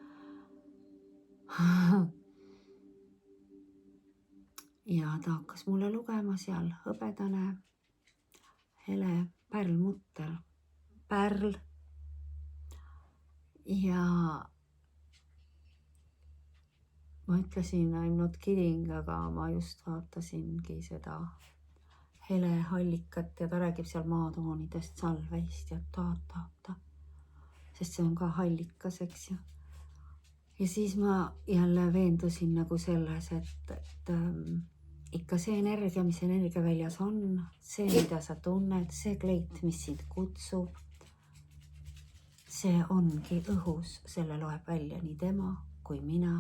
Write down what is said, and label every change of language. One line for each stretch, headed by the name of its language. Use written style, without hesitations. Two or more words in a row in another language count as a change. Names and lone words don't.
Estonian: Ja ta hakkas mulle lugema seal hõbedane, hele, pärlmutter, pärl. Ja ma ütlesin,
English: I'm not kidding,
Estonian: aga ma just vaatasingi seda hele hallikat ja ta räägib seal maatoonidest, salveist ja ta. Sest see on ka hallikas, eks ju. Ja siis ma jälle veendusin nagu selles, et ikka see energia, mis energiaväljas on, see, mida sa tunned, see kleit, mis sind kutsub, see ongi õhus, selle loeb välja nii tema kui mina.